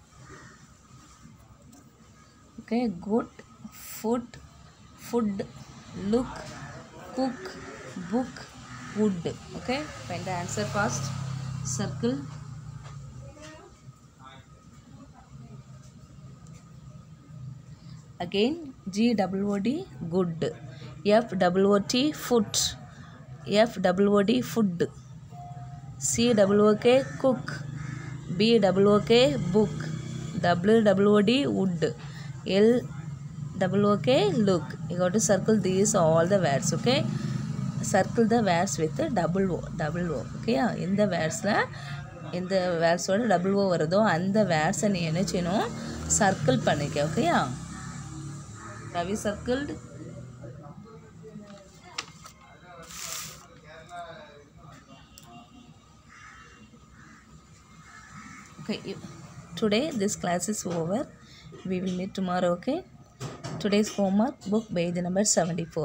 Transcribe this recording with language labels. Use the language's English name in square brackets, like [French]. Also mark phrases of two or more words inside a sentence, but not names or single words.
[English] Okay, goat, foot, food, look, cook, book, wood. Okay, find the answer fast. Circle. Again, G-O-O-D, good. F-O-O-T, foot. F-O-O-D, food. C-O-O-K, cook. B-O-O-K, book. W-O-O-D, wood. L-O-O-K, look. You got to circle these all the words, okay? Circle the words with double O, okay? [Tamil] இந்த வேர்ட்ஸில் இந்த வேர்ட்ஸோட [English] double O [Tamil] வருதோ அந்த வேர்ட்ஸை நீ என்ன செய்யணும், சர்க்கிள் பண்ணிக்க, ஓகேயா? [English] Have you circled? Okay, today this class is over. We will meet tomorrow, okay? Today's homework, book page number 74.